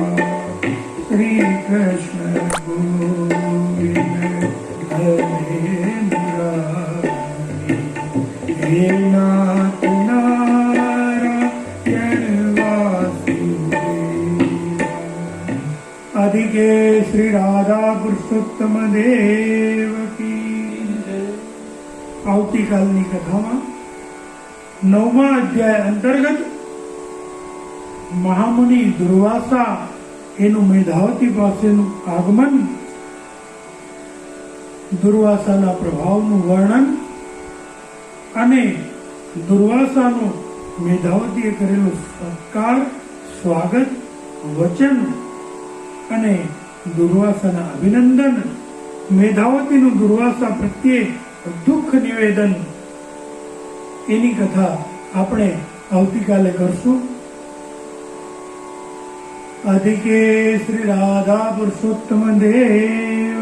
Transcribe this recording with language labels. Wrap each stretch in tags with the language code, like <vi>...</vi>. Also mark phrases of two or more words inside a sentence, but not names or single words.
<sa>श्री कृष्ण गोविंद हरे मुरारी, हे नाथ नारायण वासुदेवा.</sa> <hi>अधिके श्री राधा पुरुषोत्तम देव की.</hi> <gu>આવતીકાલની કથામાં 9મા અધ્યાય અંતર્ગત મહામુનિ દુર્વાસા એનું મેધાવતી પાસેનું આગમન, દુર્વાસાના પ્રભાવનું વર્ણન અને દુર્વાસાનો મેધાવતીએ કરેલો સત્કાર, સ્વાગત, વચન અને દુર્વાસાના અભિનંદન, મેધાવતીનું દુર્વાસા પ્રત્યે દુઃખ નિવેદન, એની કથા આપણે આવતીકાલે કરશું.</gu> <hi>अधिके श्री राधा पुरुषोत्तम देव</hi>